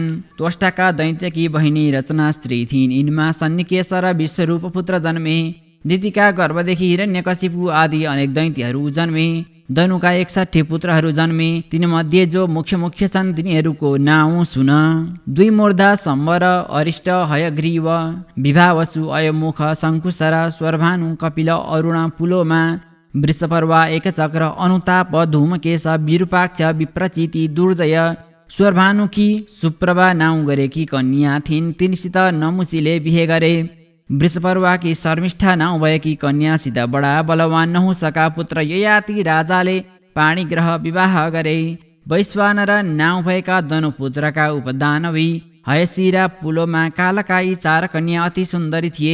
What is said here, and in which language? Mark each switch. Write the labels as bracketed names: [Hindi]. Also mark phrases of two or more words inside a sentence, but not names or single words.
[Nepali] त्वष्टाका दैत्यकी बहिनी रचना स्त्री थिइन्। यिनमा सन्निकेश र विश्वरूप पुत्र जन्मे। दितिका गर्भदेखि हिरण्यकशिपु आदि अनेक दैत्यहरू जन्मे। दनुका 61 पुत्रहरू जन्मे। तिनीमध्ये जो मुख्य छन् तिनीहरूको नाउँ सुन। 2 मूर्धा, सम्वर, अरिष्ट, हयग्रीव, विभावसु, अयमुख, शङ्कुशरा, स्वरभानु, कपिल, अरुण, पुलोमा, वृषपर्वा, एकचक्र, अनुताप, धूमकेश, विरूपाक्ष, विप्रचिति, दुर्जय, स्वरभानुकी सुप्रभा 9 गरेकी कन्या थिइन्। तिनीसित नमुचीले बिहे गरे। वृषपर्वाकी शर्मिष्ठा 9 भएकी कन्यासित बडा बलवान नहुसका पुत्र ययाति राजाले पाणिग्रह विवाह गरे। वैश्वानर 9 भएका दनुपुत्रका उपदानवी हयशिरा, पुलोमा, कालका यी 4 कन्या अति सुन्दरी थिए।